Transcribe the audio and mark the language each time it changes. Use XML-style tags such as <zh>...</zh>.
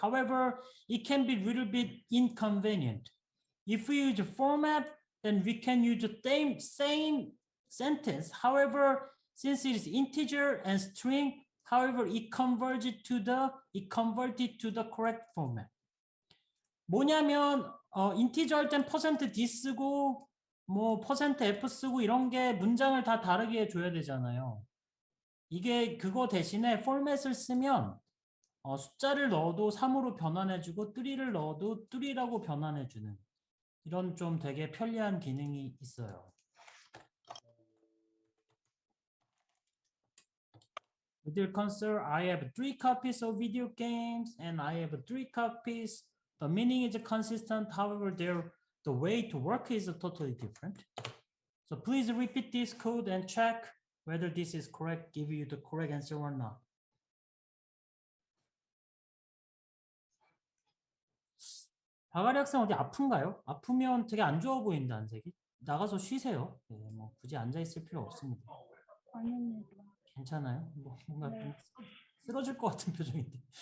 <en>However, it can be a little bit inconvenient. If we use a format, then we can use the same sentence. However, since it is integer and string, however, it converted to the correct format.</en> <ko>뭐냐면 인티저 할 땐 %d 쓰고 뭐 %f 쓰고 이런 게 문장을 다 다르게 해줘야 되잖아요. 이게 그거 대신에 포맷을 쓰면 숫자를 넣어도 3으로 변환해주고 3를 넣어도 3라고 변환해주는 이런 좀 되게 편리한 기능이 있어요.</ko> <en>With console, I have 3 copies of video games and I have 3 copies. The meaning is consistent, however, the way to work is totally different. So please repeat this code and check whether this is correct, give you the correct answer or not.</en> <ko>바가리 학생 어디 아픈가요? 아프면 되게 안 좋아 보인다, 안색이. 나가서 쉬세요. 네, 뭐 굳이 앉아 있을 필요 없습니다. 아닙니다. 괜찮아요? 뭐 뭔가 네. 좀 쓰러질 것 같은 표정인데.</ko>